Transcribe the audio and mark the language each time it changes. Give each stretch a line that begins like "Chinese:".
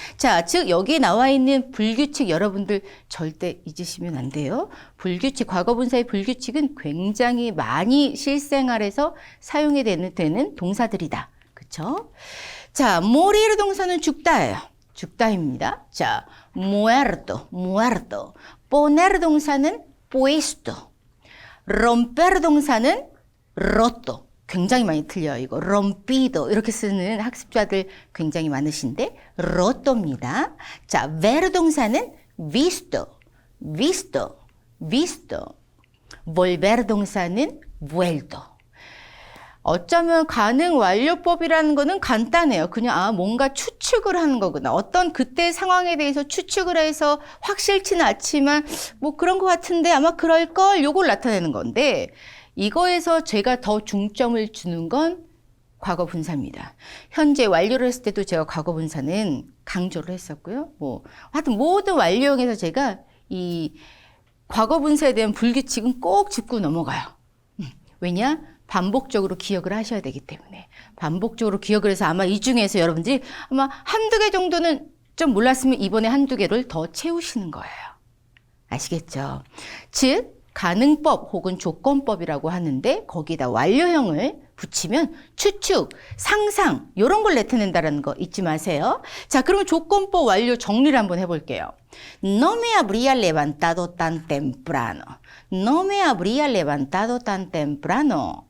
Korean: 자, 즉 여기에 나와 있는 불규칙 여러분들 절대 잊으시면 안 돼요. 불규칙, 과거분사의 불규칙은 굉장히 많이 실생활에서 사용이 되는 동사들이다. 그쵸? 자, morir 동사는 죽다예요. 죽다입니다. 자, muerto, muerto. poner 동사는 puesto. romper 동사는 roto. 굉장히 많이 틀려요. 이거 rompido 이렇게 쓰는 학습자들 굉장히 많으신데 roto입니다. 자, ver 동사는 visto, visto, visto. volver 동사는 vuelto. 어쩌면 가능 완료법이라는 거는 간단해요. 그냥 뭔가 추측을 하는 거구나. 어떤 그때 상황에 대해서 추측을 해서 확실치는 않지만 뭐 그런 것 같은데 아마 그럴걸 요걸 나타내는 건데 이거에서 제가 더 중점을 주는 건 과거 분사입니다. 현재 완료를 했을 때도 제가 과거 분사는 강조를 했었고요. 하여튼 모든 완료형에서 제가 이 과거 분사에 대한 불규칙은 꼭 짚고 넘어가요. 왜냐? 반복적으로 기억을 하셔야 되기 때문에. 반복적으로 기억을 해서 아마 이 중에서 여러분들이 아마 한두 개 정도는 좀 몰랐으면 이번에 한두 개를 더 채우시는 거예요. 아시겠죠? 즉, 가능법 혹은 조건법이라고 하는데 거기다 완료형을 붙이면 추측, 상상 이런 걸 나타낸다는 거 잊지 마세요. 자, 그러면 조건법 완료 정리를 한번 해볼게요.
Spanish: No me habría levantado tan temprano. No me habría levantado tan temprano.